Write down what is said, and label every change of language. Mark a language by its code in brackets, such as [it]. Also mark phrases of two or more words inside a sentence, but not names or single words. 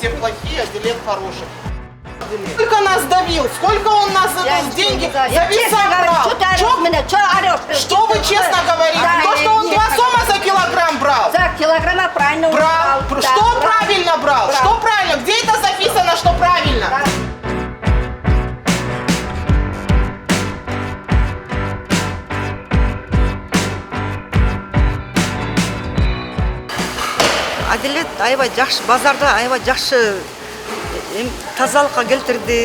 [ru] все плохие, а Дилет хороший. Сколько нас давил, сколько он нас деньги за веса брал. Что вы честно говорите? То, что он 2 сома за килограмм брал. За килограмма правильно Брал. брал. Что правильно брал? Что правильно? Где это записано, что правильно? [ky] Адилет аябай жакшы, базарда аябай жакшы тазалыкка келтирди.